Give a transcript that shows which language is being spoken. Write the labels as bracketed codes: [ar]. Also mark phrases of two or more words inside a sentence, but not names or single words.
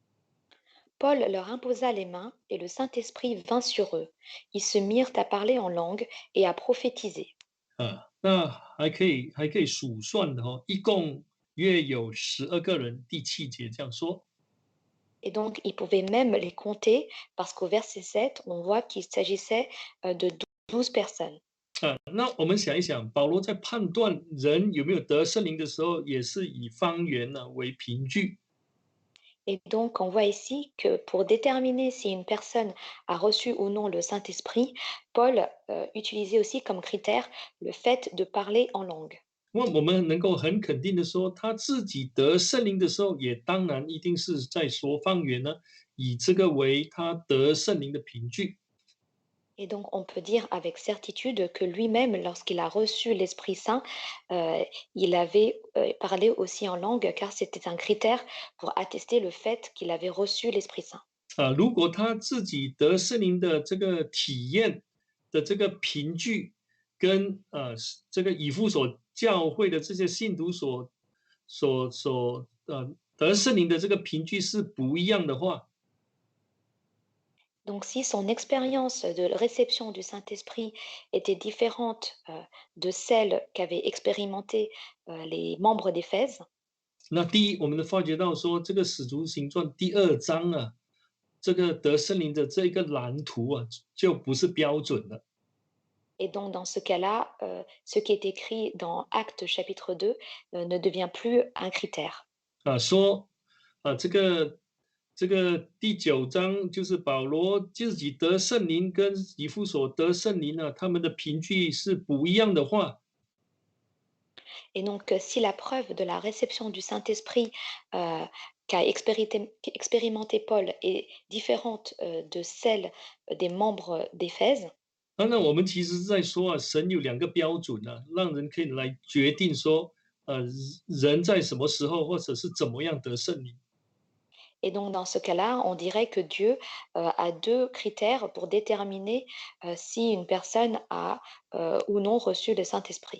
[fr] Paul leur imposa les mains et le Saint-Esprit vint sur eux. Ils se mirent à parler en langue et à prophétiser. [zh] 那还可以数算的一共约有12个人。第7节这样说。 [fr] Et donc, ils pouvaient même les compter parce qu'au verset 7, on voit qu'il s'agissait de 12 personnes. [zh] 那我们想一想，保罗在判断人有没有得圣灵的时候，也是以方言为凭据。 [fr] Et donc, on voit ici que pour déterminer si une personne a reçu ou non le Saint-Esprit, Paul utilisait aussi comme critère le fait de parler en langue. [zh] 那我们能够很肯定的说，他自己得圣灵的时候，也当然一定是在说方言呢，以这个为他得圣灵的凭据。 [fr] Et donc, on peut dire avec certitude que lui-même, lorsqu'il a reçu l'Esprit Saint, il avait parlé aussi en langue, car c'était un critère pour attester le fait qu'il avait reçu l'Esprit Saint. [zh] 如果他自己得圣灵的这个体验的这个凭据，跟这个以弗所教会的这些信徒得圣灵的这个凭据是不一样的话， [fr] Donc, si son expérience de réception du Saint-Esprit était différente de celle qu'avaient expérimenté les membres d'Éphèse, [zh] 那第一，我们发觉到说，这个使徒行传第2章这个得圣灵的这个蓝图就不是标准了。 [fr] et donc dans ce cas-là, ce qui est écrit dans Actes chapitre 2 ne devient plus un critère. [zh] 说这个第9章就是保罗自己得圣灵跟以弗所得圣灵他们的凭据是不一样的话， [fr] Et donc, si la preuve de la réception du Saint-Esprit qu'a expérimenté Paul est différente de celle des membres d'Éphèse, [zh] 那我们其实是在说神有2个标准让人可以来决定说人在什么时候或者是怎么样得圣灵。 [fr] et donc dans ce cas-là, on dirait que Dieu a 2 critères pour déterminer si une personne a ou non reçu le Saint-Esprit.